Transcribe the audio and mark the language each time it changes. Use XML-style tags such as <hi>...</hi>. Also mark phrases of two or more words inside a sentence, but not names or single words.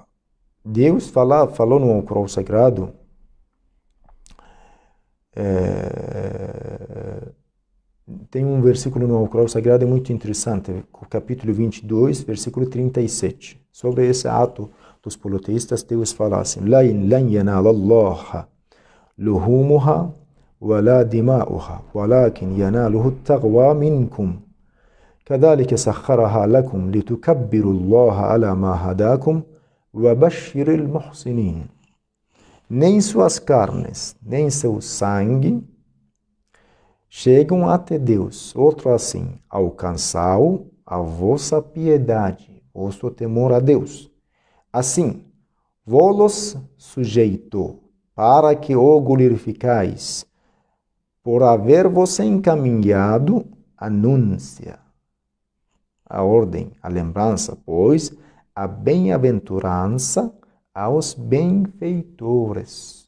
<pt>Deus falou no Corão Sagrado, tem um versículo no Corão Sagrado muito interessante, capítulo 22, versículo 37. Sobre esse ato dos politeístas, Deus fala assim:</pt> <ar>"لا ينال الله لحومها ولا دماؤها ولكن يناله التقوى منكم. كذلك سخرها لكم لتكبروا الله على ما هداكم وبشر المحسنين."</ar> <pt>Nem suas carnes, nem seu sangue chegam até Deus, outro assim, alcançai a vossa piedade, vosso temor a Deus. Assim, vos sujeitou, para que o glorificais, por haver-vos encaminhado a núncia, a ordem, a lembrança, pois a bem-aventurança aos benfeitores.</pt>